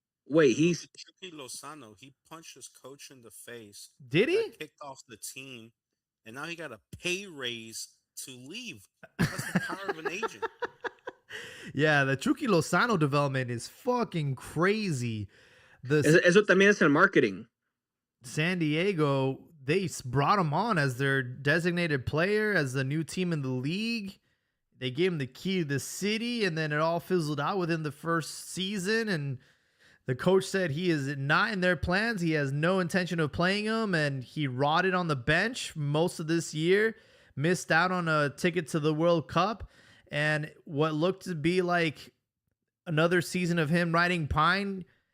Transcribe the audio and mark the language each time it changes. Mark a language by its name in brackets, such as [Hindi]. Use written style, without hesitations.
[English] Wait, he's Chucky Lozano. He punched his coach in the face. Did he? Kicked off the team, and now he got a pay raise to leave. That's the power of an agent. Yeah, the Chucky Lozano development is fucking crazy. [Spanish] Eso también es el marketing. [English] San Diego, they brought him on as their designated player, as the new team in the league. They gave him the key to the city, and then it all fizzled out within the first season. And the coach said he is not in their plans. He has no intention of playing him, and he rotted on the bench most of this year, missed out on a ticket to the World Cup, and what looked to be like another season of him riding pine.